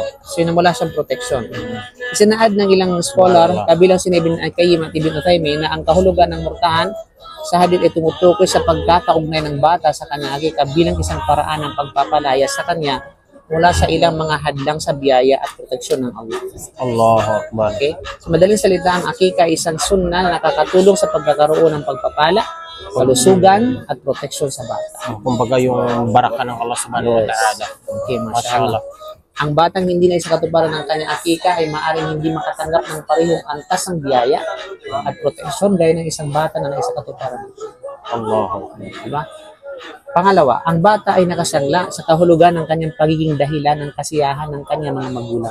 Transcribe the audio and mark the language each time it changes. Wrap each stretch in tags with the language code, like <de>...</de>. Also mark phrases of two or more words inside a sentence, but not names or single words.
<tl>So, yun, wala siyang proteksyon. Isinaad ng ilang scholar, kabilang sinabi ng Al-Qayyim at Ibn Uthaymeen na ang kahulugan ng murtahan sa hadith ay tumutukoy sa pagkakaugnay ng bata sa kanyang akika bilang isang paraan ng pagpapalaya sa kanya mula sa ilang mga hadlang sa biyaya at proteksyon ng Allah.</tl> <ar>الله أكبر.</ar> <tl>Okay? So, madaling salita, ang akika ay isang sunnah na nakakatulong sa pagkakaroon ng pagpapala, kalusugan, at proteksyon sa bata. Kumbaga yung baraka ng Allah</tl> <ar>سبحانه وتعالى.</ar> <tl>Okay, mashallah. Ang batang hindi na isa katuparan ng kanyang akika ay maaaring hindi makatanggap ng parehong antas ng biyaya at proteksyon gaya ng isang bata na naisa katuparan.</tl> <ar>الله أكبر.</ar> <tl>Diba? Pangalawa, ang bata ay nakasangla sa kahulugan ng kanyang pagiging dahilan ng kasiyahan ng kanyang mga magulang.</tl>